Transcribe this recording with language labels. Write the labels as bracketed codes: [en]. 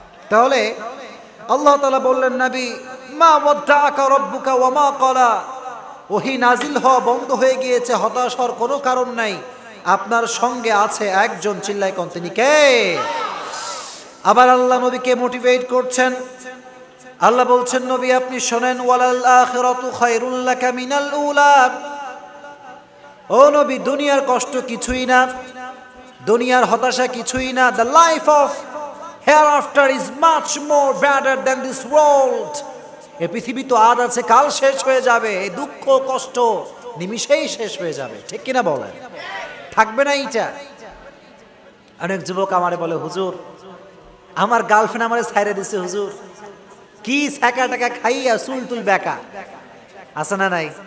[bn] তাহলে আল্লাহ তাআলা বললেন, নবী [ar] মা ওয়াদ্দাআকা রাব্বুকা ওয়া মা ক্বালা, [bn] ওহী নাজিল হওয়া বন্ধ হয়ে গিয়েছে, হতাশ হওয়ার কোনো কারণ নাই, আপনার সঙ্গে আছে একজন, চিল্লায় কোন, তিনি কে? আবার আল্লাহ নবীকে মোটিভেট করছেন। আল্লাহ বলছেন, নবী আপনি শোনেন, [ar] ওয়ালাল আখিরাতু খায়রুল লাকা মিনাল উলা। [bn] ও নবী দুনিয়ার কষ্ট কিছুই না, দুনিয়ার হতাশা কিছুই না। [en] The life of hereafter is much more better than this world. [bn] এই পৃথিবী তো আজ আছে কাল শেষ হয়ে যাবে, এই দুঃখ কষ্ট নিমিষেই শেষ হয়ে যাবে, ঠিক কিনা বলেন? থাকবে না এইটা। অনেক যুবক আমারে বলে, হুজুর আমার গার্লফ্রেন্ড আমারে ছাইরে দিছে, হুজুর কি ছাকা টাকা খাইয়া চুল টুল বেকা, আছে না নাই?